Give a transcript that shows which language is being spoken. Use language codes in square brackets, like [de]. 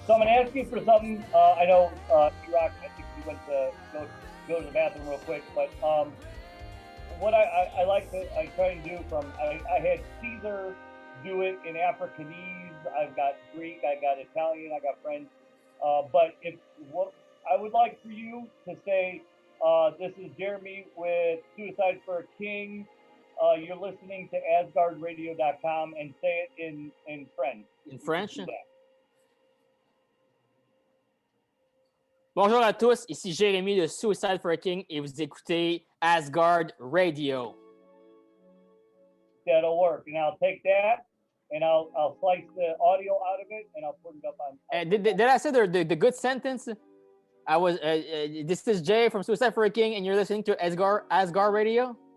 [en] So I'm gonna ask you for something. I know E-Rock, I think you went to go to the bathroom real quick, but what I try to do I had Caesar do it in Afrikanese. I've got Greek. I got Italian. I got French. But what I would like for you to say, this is Jeremy with Suicide for a King. You're listening to AsgardRadio.com, and say it in French. In French? [fr] Bonjour à tous, ici Jérémy de Suicide for a King et vous écoutez Asgard Radio. [en] That'll work, and I'll take that, and I'll slice the audio out of it, and I'll put it up on. Did I say the good sentence? I was. This is Jay from Suicide for a King, and you're listening to Asgard Radio.